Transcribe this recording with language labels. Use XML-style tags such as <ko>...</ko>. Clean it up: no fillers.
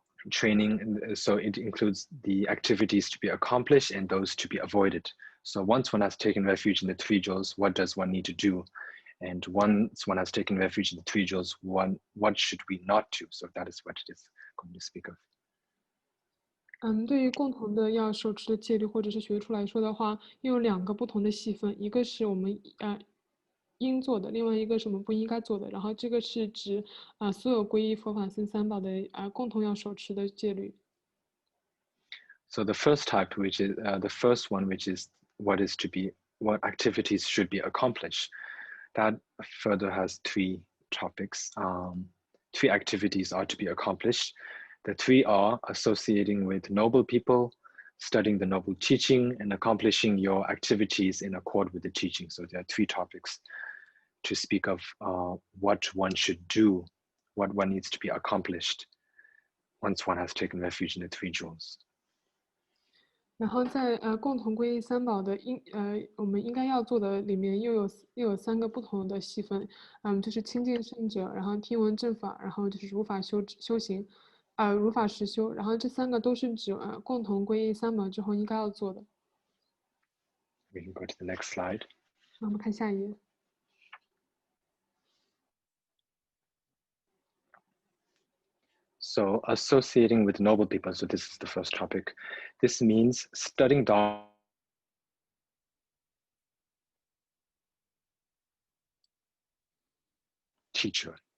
<en>Training, so it includes the activities to be accomplished and those to be avoided. So once one has taken refuge in the three jewels, what does one need to do? And once one has taken refuge in the three jewels, what should we not do? So that is what it is going to speak of.</en> <zh>对于共同的要手持的戒律或者是学处来说的话，又有两个不同的细分，一个是我们应做的，另外一个是我们不应该做的。然后这个是指所有皈依佛法僧三宝的共同要手持的戒律。</zh> <en>So the first type, which is the first one, which is what activities should be accomplished. That further has three topics. Three activities are to be accomplished. The three are associating with noble people, studying the noble teaching, and accomplishing your activities in accord with the teaching. So there are three topics to speak of what one should do, what one needs to be accomplished once one has taken refuge in the three jewels.</en> <zh>然后在共同皈依三宝的我们应该要做的里面又有三个不同的细分，就是亲近圣者，然后听闻正法，然后就是如法修行，如法实修，然后这三个都是指共同皈依三宝之后应该要做的。</zh> <en>We can go to the next slide.</en> <zh>我们看下一页。</zh> <en>So associating with noble people, so this is the first topic. This means studying Dharma teacher.</en>